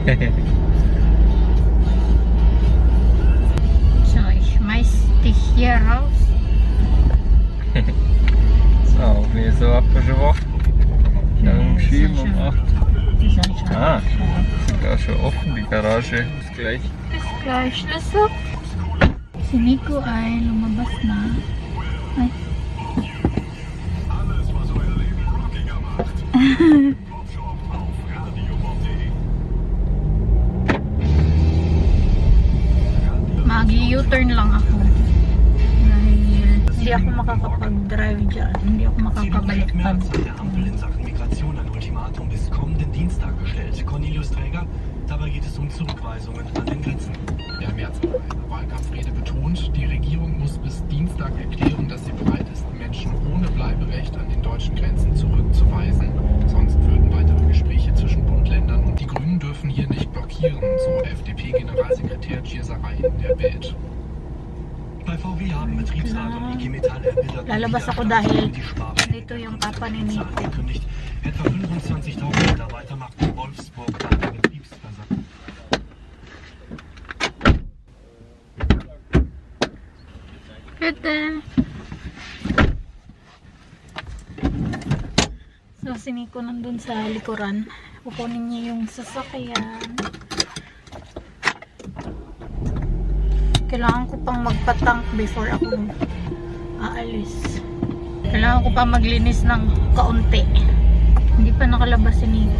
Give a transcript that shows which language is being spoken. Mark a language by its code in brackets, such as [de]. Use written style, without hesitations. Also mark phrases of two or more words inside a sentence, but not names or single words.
[de] So, ich schmeiß dich hier raus. So, wie so ab schon wach. Dann schieben um 8. Die sind schon. Ah, sogar schon offen die Garage. Bis gleich. Bis gleich, Schlüssel. [tl] Si Nico ay lumabas na. Ay. Mag-U-turn lang ako. Dahil hindi ako makakapag-drive dyan. Hindi ako makakabaliktad. [de] Der Ampel in Sachen Migration ein Ultimatum bis kommenden Dienstag gestellt. Cornelius Träger, dabei geht es um Zurückweisungen an den Grenzen. Der Merz hat in einer Wahlkampfrede betont, die Regierung muss bis Dienstag erklären, dass sie bereit ist, Menschen ohne Bleiberecht an den deutschen Grenzen zurückzuweisen. Sonst würden weitere Gespräche zwischen Bund, Ländern und die Grünen dürfen hier nicht blockieren, so FDP-Generalsekretär Gierserei in der Bild. Bei VW haben Betriebsrat und IG Metall erbittert [tl] Lalabas ako dahil dito yung papa ni Nico. [de] angekündigt. Etwa 25.000 Mitarbeiter machten Wolfsburg nach der Betriebsversammlung. Bitte. So, [tl] si Nico nandun sa likuran. Kukunin niya yung sasakyan. Kailangan ko pang magpatank before ako aalis. Kailangan ko pang maglinis ng kaunti. Hindi pa nakalabas si Nico.